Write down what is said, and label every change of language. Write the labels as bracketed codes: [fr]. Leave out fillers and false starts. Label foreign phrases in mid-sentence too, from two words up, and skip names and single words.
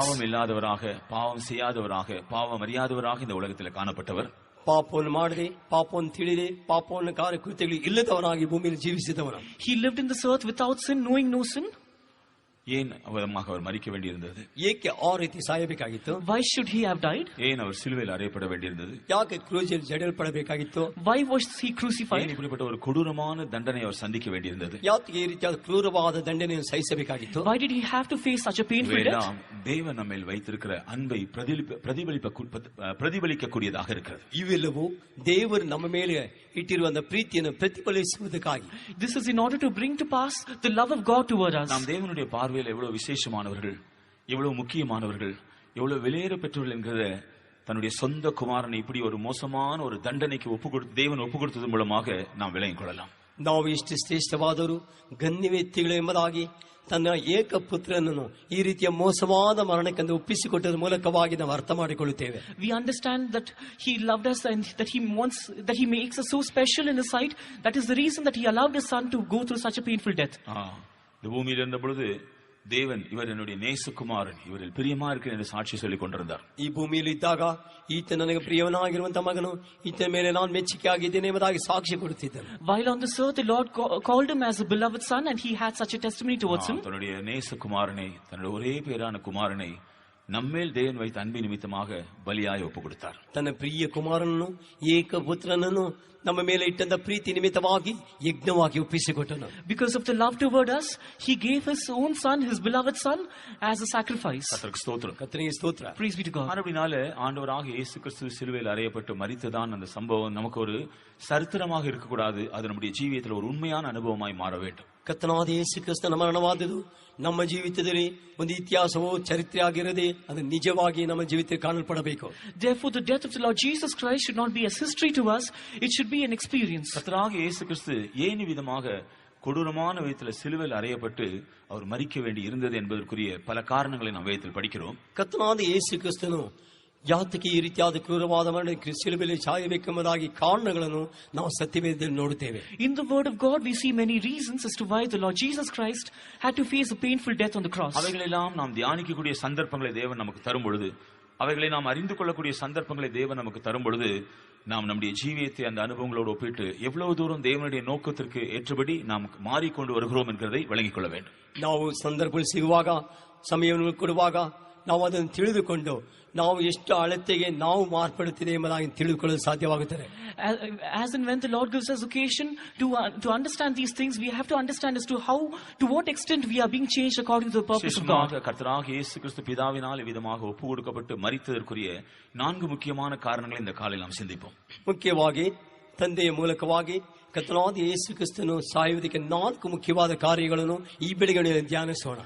[ta] பாவம் இல்லாதவராக, பாவம் செய்யாதவராக, பாவம் அறியாதவராக இந்த உலகத்தில் காணப்பட்டவர். [kn] ಪಾಪವನ್ನು ಮಾಡದೆ, ಪಾಪವನ್ನು ತಿಳಿದೆ, ಪಾಪವನ್ನು ಕಾರ್ಯಕೃತ್ಯಗಳು ಇಲ್ಲದವನಾಗಿ ಭೂಮಿಯಲ್ಲಿ ಜೀವಿಸಿದವನು. [en] He lived in this earth without sin, knowing no sin. [ta] ஏன் அவர் மரிக்க வேண்டியிருந்தது? [kn] ಏಕೆ ಆ ರೀತಿ ಸಾಯಬೇಕಾಗಿತ್ತು? [en] Why should he have died? [ta] ஏன் அவர் சிலுவையில் அறையப்பட வேண்டியிருந்தது? [kn] ಯಾಕೆ ಕ್ರೂಜಲ್ಲಿ ಜಡಿಯಲ್ಪಡಬೇಕಾಗಿತ್ತು? [en] Why was he crucified? [ta] ஏன் இப்படிப்பட்ட ஒரு கொடூரமான தண்டனை அவர் சந்திக்க வேண்டியிருந்தது? [kn] ಯಾಕೆ ಈ ರೀತಿಯಾದ ಕ್ರೂರವಾದ ದಂಡನೆಯನ್ನು ಸಹಿಸಬೇಕಾಗಿತ್ತು? [en] Why did he have to face such a painful death? [ta] தேவன் நம்மேல் வைத்திருக்கிற அன்பை பிரதிபலிக்கக்கூடியதாக இருக்கிறது. [kn] ಇವೆಲ್ಲವೂ ದೇವರು ನಮ್ಮ ಮೇಲೆ ಇಟ್ಟಿರುವಂತ ಪ್ರೀತಿಯನ್ನು ಪ್ರತಿಫಲಿಸುವುದಕ್ಕಾಗಿ. [en] This is in order to bring to pass the love of God toward us. [ta] நாம் தேவனுடைய பார்வையில் எவ்வளவு விசேஷமானவர்கள், எவ்வளவு முக்கியமானவர்கள், எவ்வளவு விலையேற பெற்றவர்கள் என்கிற தன்னுடைய சொந்த குமாரனை இப்படி ஒரு மோசமான ஒரு தண்டனைக்கு தேவன் ஒப்பு கொடுத்தது மூலமாக நாம் விளங்கிக் கொள்ளலாம். [kn] ನಾವು ಎಷ್ಟು ಶ್ರೇಷ್ಠವಾದರು, ಗಣ್ಯ ವ್ಯಕ್ತಿಗಳು ಎಂಬುದಾಗಿ ತನ್ನ ಏಕಪುತ್ರನನ್ನು ಈ ರೀತಿಯ ಮೋಸವಾದ ಮರಣಕ್ಕೆಂದು ಒಪ್ಪಿಸಿಕೊಟ್ಟದ ಮೂಲಕವಾಗಿ ನಾವು ಅರ್ಥ ಮಾಡಿಕೊಳ್ಳುತ್ತೇವೆ. [en] We understand that he loved us and that he makes us so special in his sight. That is the reason that he allowed his son to go through such a painful death. [ta] இந்த பூமியில் இருந்த பொழுது தேவன் இவர் என்னுடைய நேசகுமாரன், இவரில் பிரியமா இருக்கிற என்று சாட்சி சொல்லிக் கொண்டிருந்தார். [kn] ಈ ಭೂಮಿಯಲ್ಲಿ ಇದ್ದಾಗ ಈತ ನನಗೆ ಪ್ರಿಯವನಾಗಿರುವಂತ ಮಗನು, ಈತನ ಮೇಲೆ ನಾನು ಮೆಚ್ಚುಗೆ ಆಗಿದ್ದೇನೆ ಎಂಬುದಾಗಿ ಸಾಕ್ಷಿ ಕೊಡುತ್ತಿದ್ದನು. [en] While on this earth the Lord called him as a beloved son and he had such a testimony towards him. [ta] தன்னுடைய நேசகுமாரனை, தன்னுடைய ஒரே பேரான குமாரனை நம்மேல் தேவன் வைத்த அன்பின் நிமித்தமாக பலியாய் ஒப்பு கொடுத்தார். [kn] ತನ್ನ ಪ್ರಿಯ ಕುಮಾರನನ್ನು, ಏಕಪುತ್ರನನ್ನು ನಮ್ಮ ಮೇಲೆ ಇಟ್ಟಂತ ಪ್ರೀತಿ ನಿಮಿತ್ತವಾಗಿ ಯಜ್ಞವಾಗಿ ಒಪ್ಪಿಸಿಕೊಟ್ಟನು. [en] Because of the love toward us, he gave his own son, his beloved son, as a sacrifice. [ta] கர்த்தருக்கு ஸ்தோத்திரம். [kn] ಕರ್ತನಿಗೆ ಸ್ತೋತ್ರ. [en] Praise be to God. [ta] அப்படினால ஆண்டவராக இயேசு கிறிஸ்து சிலுவையில் அறையப்பட்டு மரித்ததான் அந்த சம்பவம் நமக்கு ஒரு சரித்திரமாக இருக்கக்கூடாது, அது நம்முடைய ஜீவியத்தில் ஒரு உண்மையான அனுபவமாய் மாற வேண்டும். [kn] ಕರ್ತನಾದ ಯೇಸು ಕ್ರಿಸ್ತನ ಮರಣವಾದುದು ನಮ್ಮ ಜೀವಿತದಲ್ಲಿ ಒಂದು ಇತಿಹಾಸವೋ ಚರಿತ್ರೆ ಆಗಿರದೆ ಅದು ನಿಜವಾಗಿ ನಮ್ಮ ಜೀವಿತಕ್ಕೆ ಕಾಣಲ್ಪಡಬೇಕು. [en] Therefore the death of the Lord Jesus Christ should not be as history to us, it should be an experience. [ta] கர்த்தராக இயேசு கிறிஸ்து ஏன் விதமாக கொடூரமான விதத்தில் சிலுவையில் அறையப்பட்டு அவர் மரிக்க வேண்டி இருந்தது என்பதற்குரிய பல காரணங்களை நாம் வேதத்தில் படிக்கிறோம். [kn] ಕರ್ತನಾದ ಯೇಸು ಕ್ರಿಸ್ತನು ಯಾತಕ್ಕೆ ಈ ರೀತಿಯಾದ ಕ್ರೂರವಾದ ಮರಣಕ್ಕೆ ಶಿಲುಬೆಯಲ್ಲಿ ಸಾಯಬೇಕೆಂಬುದಾಗಿ ಕಾರಣಗಳನ್ನು ನಾವು ಸತ್ಯವೇದದಲ್ಲಿ ನೋಡುತ್ತೇವೆ. [en] In the word of God we see many reasons as to why the Lord Jesus Christ had to face a painful death on the cross. [ta] அவைகளெல்லாம் நாம் தியானிக்கக்கூடிய சந்தர்ப்பங்களை தேவன் நமக்கு தரும் பொழுது, அவைகளை நாம் அறிந்து கொள்ளக்கூடிய சந்தர்ப்பங்களை தேவன் நமக்கு தரும் பொழுது, நாம் நம்முடைய ஜீவியத்தை அந்த அனுபவங்களோடு ஒப்பிட்டு எவ்வளவு தூரம் தேவனுடைய நோக்கத்திற்கு ஏற்றபடி நாம் மாறிக்கொண்டு வருகிறோம் என்கிறதை விளங்கிக் கொள்ள வேண்டும். [kn] ನಾವು ಸಂದರ್ಭಗಳು ಸಿಗುವಾಗ, ಸಮಯವನ್ನು ಕೊಡುವಾಗ ನಾವು ಅದನ್ನು ತಿಳಿದುಕೊಂಡು ನಾವು ಎಷ್ಟು ಅಳತೆಗೆ ನಾವು ಮಾರ್ಪಡುತ್ತಿದೆ ಎಂಬುದಾಗಿ ತಿಳಿದುಕೊಳ್ಳಲು ಸಾಧ್ಯವಾಗುತ್ತದೆ. [en] As and when the Lord gives us occasion to understand these things, we have to understand as to what extent we are being changed according to the purpose of God. [ta] கர்த்தராகிய இயேசு கிறிஸ்து பிதாவினால் விதமாக ஒப்பு கொடுக்கப்பட்டு மரித்ததற்குரிய 4 முக்கியமான காரணங்களை இந்த காலையில் நாம் சிந்திப்போம். [kn] ಮುಖ್ಯವಾಗಿ ತಂದೆಯ ಮೂಲಕವಾಗಿ ಕರ್ತನಾದ ಯೇಸು ಕ್ರಿಸ್ತನು ಸಾಯುವುದಕ್ಕೆ 4 ಮುಖ್ಯವಾದ ಕಾರ್ಯಗಳನ್ನು ಈ ಬೆಳಗಿನ ಧ್ಯಾನಿಸೋಣ.